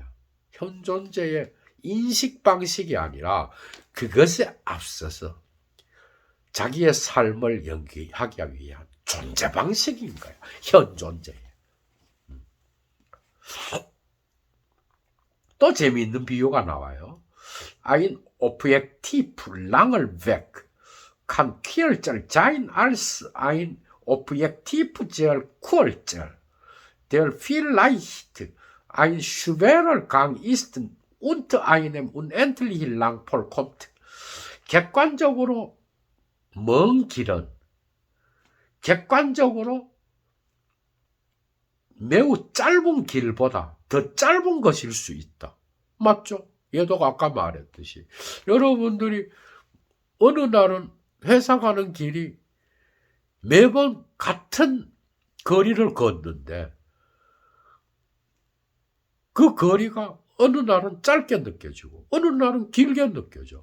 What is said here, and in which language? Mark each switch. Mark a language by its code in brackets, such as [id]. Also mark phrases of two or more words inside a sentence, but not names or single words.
[ko] 현 존재의 인식 방식이 아니라 그것에 앞서서 자기의 삶을 연기하기 위한 존재 방식인 거야. 현 존재에. 또 재미있는 비유가 나와요. [de] Ein Objektiv langer Weg kann kürzer sein als ein Objektiv sehr kurzer, der vielleicht ein schwerer Gang ist und einem unendlich lang vollkommt. [ko] 객관적으로 먼 길은 객관적으로 매우 짧은 길보다 더 짧은 것일 수 있다. 맞죠? 얘도 아까 말했듯이 여러분들이 어느 날은 회사 가는 길이 매번 같은 거리를 걷는데 그 거리가 어느 날은 짧게 느껴지고 어느 날은 길게 느껴져.